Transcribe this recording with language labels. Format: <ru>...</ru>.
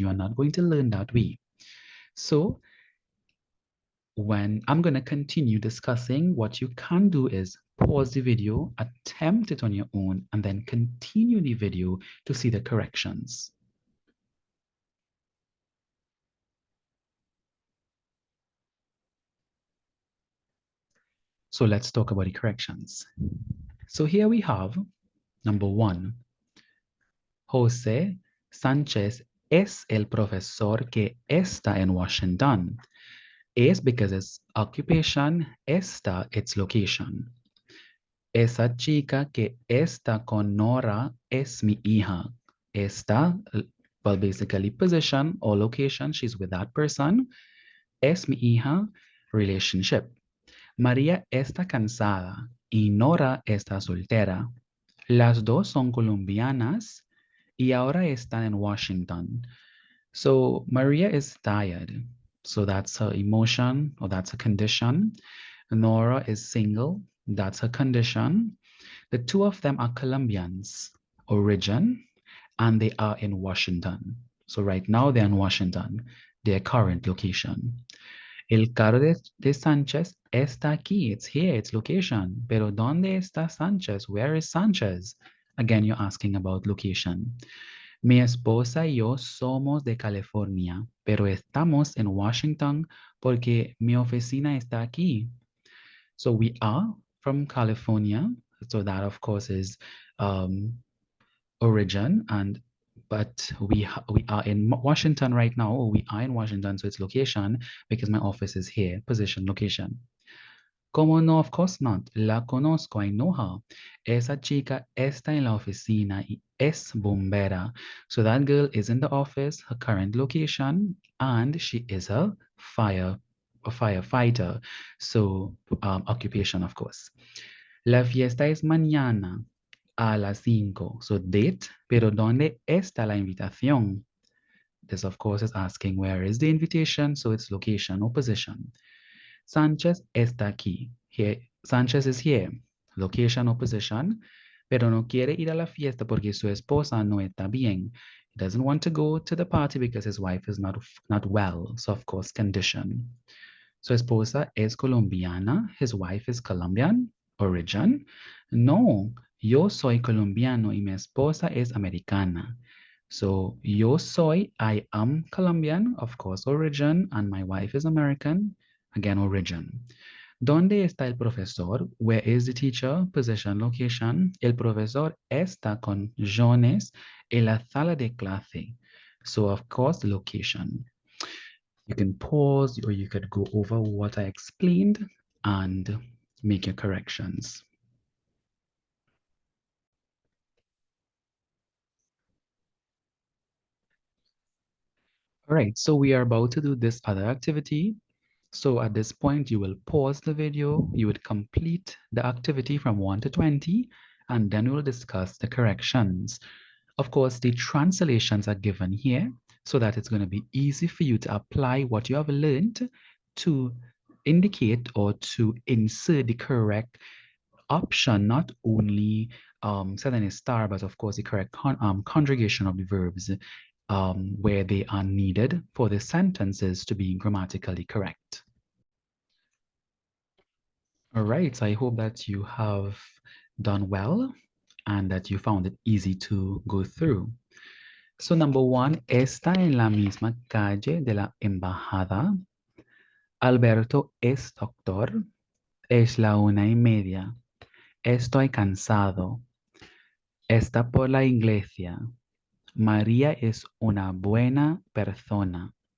<en>You are not going to learn that way. So when I'm going to continue discussing, what you can do is pause the video, attempt it on your own, and then continue the video to see the corrections. So let's talk about the corrections. So here we have number 1.</en> <es>José Sánchez es el profesor que está en Washington.</es> <en>Es because it's occupation, está its location.</en> <es>Esa chica que está con Nora es mi hija.</es> <en>Está, well, basically position or location, she's with that person.</en> <es>Es mi hija, relationship. María está cansada y Nora está soltera. Las dos son colombianas y ahora están en Washington.</es> <en>So Maria is tired. So that's her emotion or that's a condition. Nora is single. That's her condition. The two of them are Colombians, origin, and they are in Washington. So right now they're in Washington, their current location.</en> <es>El carro de Sánchez está aquí.</es> <en>It's here, it's location.</en> <es>Pero ¿dónde está Sánchez?</es> <en>Where is Sánchez? Again, you're asking about location.</en> <es>Mi esposa y yo somos de California, pero estamos en Washington porque mi oficina está aquí.</es> <en>So we are from California. So that, of course, is origin, but we are in Washington right now. We are in Washington, so it's location because my office is here, position, location.</en> <es>¿Cómo no?</es> <en>Of course not.</en> <es>La conozco,</es> <en>I know her.</en> <es>Esa chica está en la oficina y es bombera.</es> <en>So that girl is in the office, her current location, and she is a firefighter. So occupation, of course.</en> <es>La fiesta es mañana a las 5.</es> <en>So date,</en> <es>pero ¿dónde está la invitación?</es> <en>This, of course, is asking where is the invitation, so it's location or position.</en> <es>Sánchez está aquí.</es> <en>Here, Sánchez is here. Location or position.</en> <es>Pero no quiere ir a la fiesta porque su esposa no está bien.</es> <en>He doesn't want to go to the party because his wife is not well. So, of course, condition.</en> <es>Su esposa es colombiana.</es> <en>His wife is Colombian. Origin.</en> <es>No, yo soy colombiano y mi esposa es americana.</es> <en>So,</en> <es>yo soy,</es> <en>I am Colombian, of course, origin, and my wife is American, again, origin.</en> <es>¿Dónde está el profesor?</es> <en>Where is the teacher? Position, location.</en> <es>El profesor está con Jones en la sala de clase.</es> <en>So, of course, location. You can pause or you could go over what I explained and make your corrections. All right, so we are about to do this other activity. So at this point, you will pause the video, you would complete the activity from 1 to 20, and then we'll discuss the corrections. Of course, the translations are given here so that it's going to be easy for you to apply what you have learned to indicate or to insert the correct option, not only set in a star, but of course the correct conjugation of the verbs where they are needed for the sentences to be grammatically correct. All right, so I hope that you have done well and that you found it easy to go through. So number one,</en> <es>está en la misma calle de la embajada. Alberto es doctor. Es la 1:30. Estoy cansado. Está por la iglesia. María es una buena persona.</es>